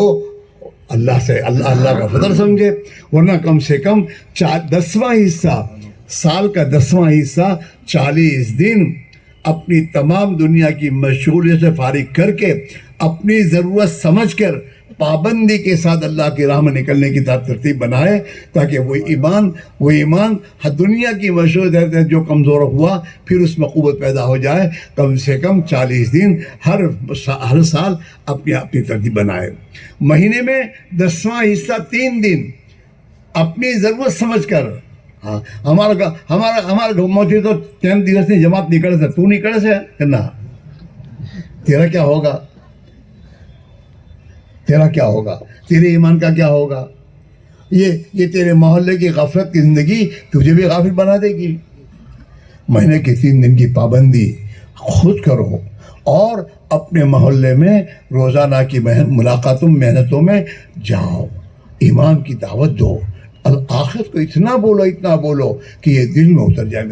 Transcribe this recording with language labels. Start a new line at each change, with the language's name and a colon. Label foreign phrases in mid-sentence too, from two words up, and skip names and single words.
Urdu: اللہ سے اللہ کا فضل سمجھے، ورنہ کم سے کم 10واں حصہ، سال کا 10واں حصہ 40 دن اپنی تمام دنیا کی مشغولیت سے فارغ کر کے اپنی ضرورت سمجھ کر پابندی کے ساتھ اللہ کی راہ میں نکلنے کی ترتیب بنائے، تاکہ وہ ایمان ہر دنیا کی مشغولیت جو کمزور ہوا پھر اس میں قوت پیدا ہو جائے۔ کم سے کم 40 دن ہر سال اپنی ترتیب بنائے۔ مہینے میں 10واں حصہ 3 دن اپنی ضرورت سمجھ کر، ہاں ہمارا موجود تو 3
Gujarati: દિવસ ની જમાત નીકળે છે،
Urdu: તું નીકળે છે کہ نہ؟ تیرا کیا ہوگا؟ تیرا کیا ہوگا؟ تیرے ایمان کا کیا ہوگا؟ یہ تیرے محلے کی غفلت کی زندگی تجھے بھی غافل بنا دے گی۔ مہینے کے 3 دن کی پابندی خود کرو، اور اپنے محلے میں روزانہ کی ملاقاتوں محنتوں میں جاؤ، ایمان کی دعوت دو، آخرت کو اتنا بولو کہ یہ دل میں اتر جائے۔